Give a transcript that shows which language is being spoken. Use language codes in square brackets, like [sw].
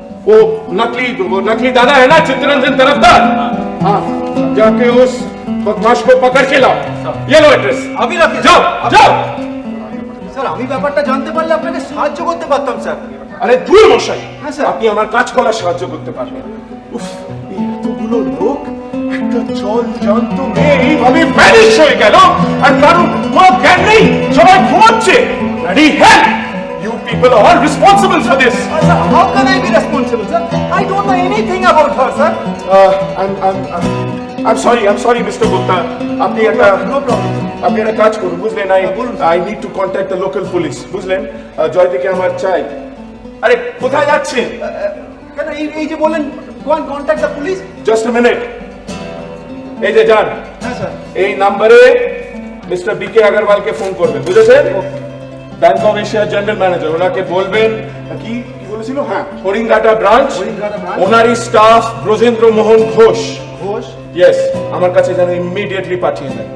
[hi] वो नकली दादा है ना चित्तरंजन तरफदार, हाँ जाके उस बदमाश को पकड़ के लाओ। ये लो एड्रेस, अभी रखिए। जाओ जाओ। [bn] স্যার আমি ব্যাপারটা জানতে পারলে আপনাকে সাহায্য করতে পারতাম স্যার। আরে দূর মশাই, হ্যাঁ, স্যার। আপনি আমার কাজ করার সাহায্য করতে পারবেন। উফ, এই এতগুলো লোক একটা জল জান্ত মেয়ে এইভাবে ভ্যানিশ হয়ে গেল, আর কারণ কোনো জ্ঞান নেই, সবাই ঘুমাচ্ছে। [en] Bloody hell! You people are all responsible for this. Sir, how can I be responsible, sir? I don't know anything about her, sir. I'm sorry, Mr. Gupta. [bn] আপনি একটা [en] No problem. [bn] আপনি একটা কাজ করুন, বুঝলেন? [en] I need to contact the local police, [bn] বুঝলেন? জয়তীকে আমার চাই। আরে কোথায় যাচ্ছেন? কেন এই যে বললেন [en] go and contact the police? Just a minute. [bn] এই যে যান, হ্যাঁ স্যার। এই নাম্বারে মিস্টার বিকে আগরওয়ালকে ফোন করবেন, বুঝেছেন? ব্যাংক অফ এশিয়ার জেনারেল ম্যানেজার, ওনাকে বলবেন কি কি বলেছিল? হ্যাঁ, হরিঙ্গাটা ব্রাঞ্চ, ওনারই স্টাফ ব্রজেন্দ্র মোহন ঘোষ। ঘোষ? ইয়েস, আমার কাছে যেন ইমিডিয়েটলি পাঠিয়ে দেন।